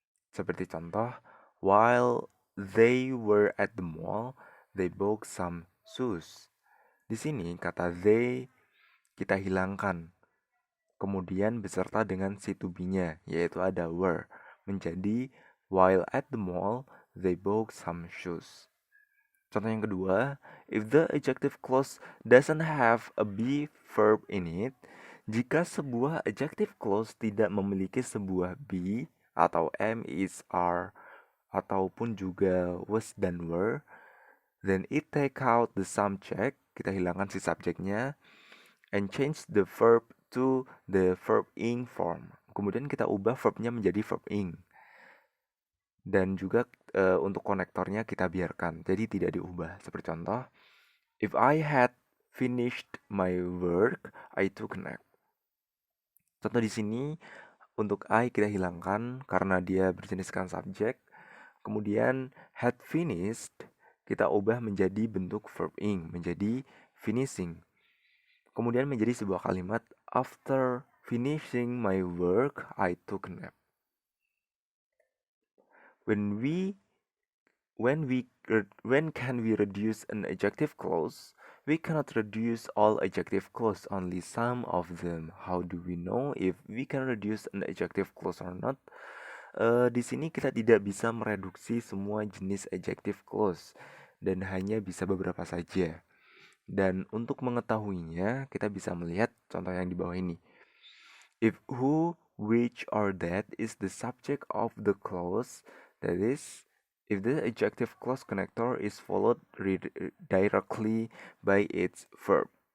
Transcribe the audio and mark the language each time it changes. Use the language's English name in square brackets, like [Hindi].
[English] Seperti contoh, while they were at the mall, they bought some shoes. [Indonesian] Di sini kata they kita hilangkan. Kemudian beserta dengan si to be-nya, yaitu ada were. [English] Menjadi, while at the mall, they bought some shoes. Contoh yang kedua, if the adjective clause doesn't have a be verb in it, jika sebuah adjective clause tidak memiliki sebuah be atau am, is, are, ataupun juga was dan were, then it take out the subject, kita hilangkan si subjeknya, and change the verb to the verb ing form. [Indonesian] Kemudian kita ubah verbnya menjadi verb ing. Dan juga untuk konektornya kita biarkan, jadi tidak diubah. [English] Seperti contoh, if I had finished my work, I took a nap. [Indonesian] Contoh di sini untuk I kita hilangkan karena dia berjeniskan subjek. Kemudian had finished kita ubah menjadi bentuk verb ing, menjadi finishing. [English] Kemudian menjadi sebuah kalimat, after finishing my work, I took a nap. When can we reduce an adjective clause? We cannot reduce all adjective clause, only some of them. How do we know if we can reduce an adjective clause or not? [Indonesian] Di sini kita tidak bisa mereduksi semua jenis adjective clause dan hanya bisa beberapa saja. Dan untuk mengetahuinya, kita bisa melihat contoh yang di bawah ini. [English] If who, which, or that is the subject of the clause, that is, if the adjective clause connector is followed directly by its verb.